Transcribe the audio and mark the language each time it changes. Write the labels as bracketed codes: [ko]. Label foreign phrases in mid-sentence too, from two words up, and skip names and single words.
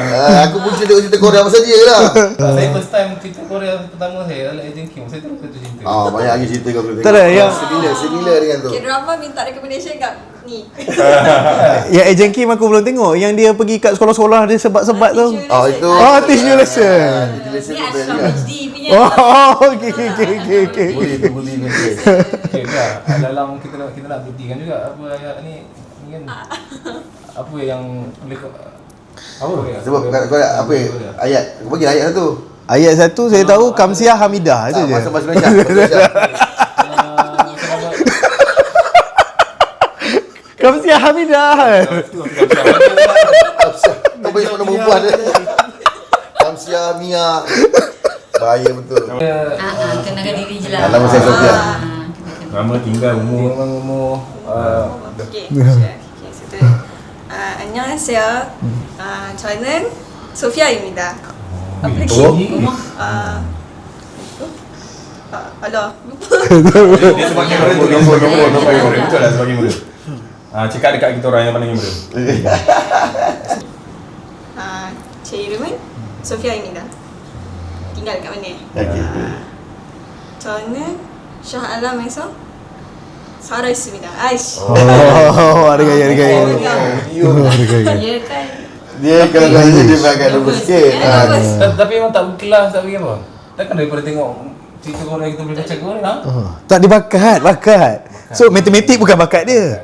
[ms] Aku pun cerita Korea pasal dia lah. Saya [en] first time [ms] cerita Korea pertama saya adalah Agent Kim. Saya terus satu cerita. Banyak lagi cerita kau boleh tengok. Tak ada, yang similar dengan tu. K-drama minta recommendation kat ni. yang Agent Kim aku belum tengok. Yang dia pergi kat sekolah-sekolah dia sebat-sebat tu. Itu. [en] Teach you lesson. [ms] Ni Ashraf HD punya. Okey. Boleh ni. Okay, dah. Dalam kita nak buktikan juga apa ayat ni kan. Apa yang boleh apa? Sebab kau apa ayat? Kau bagi ayat satu. Ayat satu saya tahu Kamsiah Hamidah itu je. Masa Malaysia. Kamsiah Hamidah. Kau bagi nama perempuan dia. Kamsia Mia. Bahaya betul. Kenalkan diri je lah. Nama saya Sofia. Nama, tinggal, umur. Okay. Situ. [ko] 안녕하세요. 저는 소피아입니다. 아플리케이션. [ms] Alah, lupa. Dia sebagai murid tu, nombor. Betul lah sebagai murid. Cakap dekat kita orang yang pandang murid. [ko] 제 이름은 소피아입니다. [ms] tinggal kat mana? [ko] 저는 샤알람에서 살아있습니다. 아이씨. [ms] Ada gaya. Ya kan. Dia kalau kata dia agak nervous sikit. Tapi memang tak berkelas tak pergi apa? Takkan daripada tengok cerita Korea kita boleh baca Korea? Tak ada bakat. So matematik bukan bakat dia.